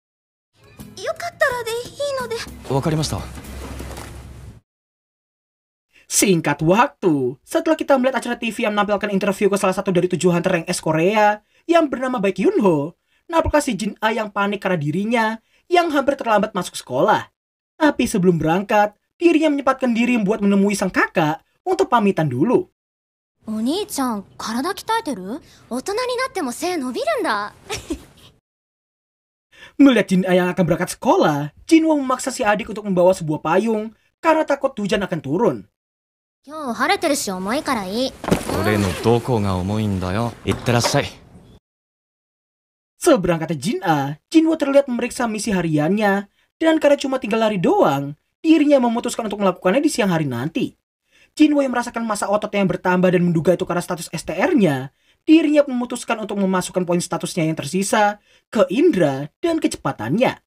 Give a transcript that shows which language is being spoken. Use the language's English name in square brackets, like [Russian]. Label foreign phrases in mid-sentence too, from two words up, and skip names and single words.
[Indonesian] Singkat waktu, setelah kita melihat acara TV yang menampilkan interview ke salah satu dari 7 hunter rank S Korea yang bernama Baek Yunho, nampaklah si Jin A yang panik karena dirinya yang hampir terlambat masuk sekolah. Tapi sebelum berangkat, dirinya menyempatkan diri buat menemui sang kakak untuk pamitan dulu. [Japanese] お兄ちゃん、体鍛えてる? 大人になっても背伸びるんだ. [Indonesian] Melihat Jin A yang akan berangkat sekolah, Jinwoo memaksa si adik untuk membawa sebuah payung karena takut hujan akan turun. [Japanese] 今日晴れてるし重いからいい。俺のどこが重いんだよ。いってらっしゃい。 [Indonesian] Seberangkatnya Jin A, Jinwoo terlihat memeriksa misi hariannya, dan karena cuma 3 hari doang, dirinya memutuskan untuk melakukannya di siang hari nanti. Jinwoo yang merasakan masa ototnya yang bertambah dan menduga itu karena status STR-nya, dirinya memutuskan untuk memasukkan poin statusnya yang tersisa ke indera dan kecepatannya.